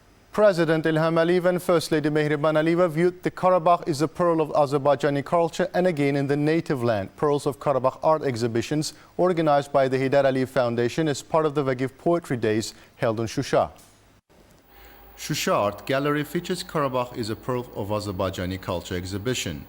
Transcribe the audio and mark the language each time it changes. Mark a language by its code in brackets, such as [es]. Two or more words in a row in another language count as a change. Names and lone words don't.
[en] President İlham Əliyev and First Lady Mehriban Aliyeva viewed the Qarabağ is a pearl of Azerbaijani culture and again in the native land. Pearls of Qarabağ art exhibitions organized by the Heydər Əliyev Foundation as part of the Vagif Poetry Days held in Şuşa. Şuşa Art Gallery features Qarabağ is a pearl of Azerbaijani culture exhibition.